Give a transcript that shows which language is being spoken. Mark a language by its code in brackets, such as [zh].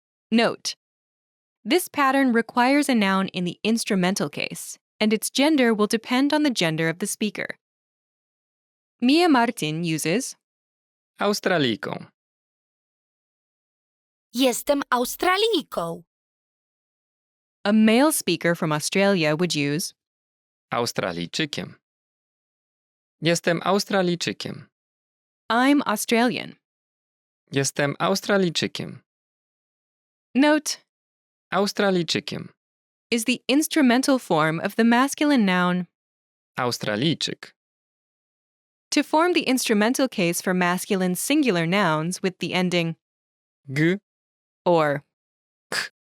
[en] Note: this pattern requires a noun in the instrumental case, and its gender will depend on the gender of the speaker. Mia Martin uses [pl] Australijką. Jestem Australijką. [en] A male speaker from Australia would use [pl] Australijczykiem. Jestem Australijczykiem. [en] I'm Australian. [pl] Jestem Australijczykiem. [en] Note: [pl] Australijczykiem. [en] is the instrumental form of the masculine noun. [pl] Australijczyk. [en] To form the instrumental case for masculine singular nouns with the ending G. or K.